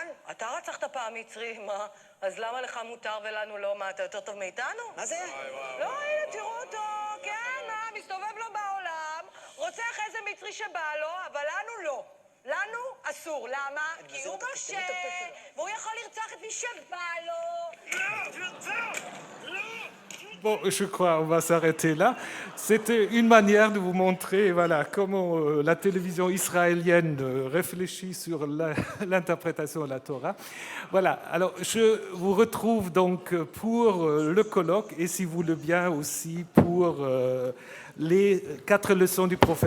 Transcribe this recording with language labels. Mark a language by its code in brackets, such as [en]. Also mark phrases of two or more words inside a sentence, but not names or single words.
[he] אתה רצחת פעם מצרי, מה? אז למה לך מותר ולנו לא? מה, אתה יותר טוב מאיתנו? מה זה? לא, הנה, תראו אותו, כן, מסתובב לו בעולם, רוצח איזה מצרי שבא לו, אבל לנו לא. לנו אסור. למה? כי הוא משה, והוא יכול לרצוח את מי שבא לו. [fr] Bon, je crois on va s'arrêter là. C'était une manière de vous montrer voilà, comment la télévision israélienne réfléchit sur l'interprétation de la Torah. Voilà, alors je vous retrouve donc pour le colloque et si vous le bien aussi pour les 4 leçons du professeur Carr.